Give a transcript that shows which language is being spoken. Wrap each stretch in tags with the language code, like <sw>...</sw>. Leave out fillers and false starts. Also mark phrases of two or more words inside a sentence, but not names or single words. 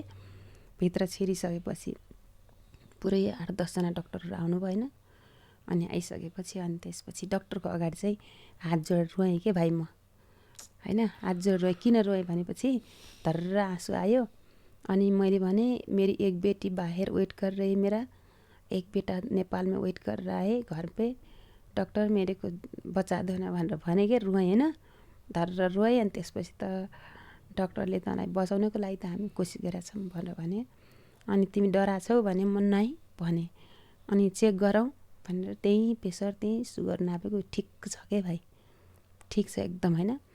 <ne>भित्र छिरिसकेपछि पुरै 8-10 जना डक्टरहरू आउनु भएन। अनि आइसकेपछि अनि त्यसपछि डक्टरको अगाडि चाहिँ हात जोडेर रोएँ के भाइ म होइन। हात जोडेर रोएँ। किन रोएँ भनेपछि धर्र आँसु आयो। अनि मैले भने</ne> <hi>मेरी एक बेटी बाहिर वेट कर रही, मेरा एक बेटा नेपाल में वेट कर रहा है घर पे, डक्टर मेरे को बचा दो न</hi> <ne>भनेर भने के रोएँ होइन। धर्र रोएँ। अनि त्यसपछि त डक्टरले तँलाई बचाउनको लागि त हामी कोसिस गरेका छौँ भनेर भने। अनि तिमी डराछौ भने म नै भने। अनि चेक गरौँ भनेर त्यहीँ प्रेसर त्यहीँ सुगर नापेको ठिक छ के भाइ, ठिक छ एकदम होइन।</ne>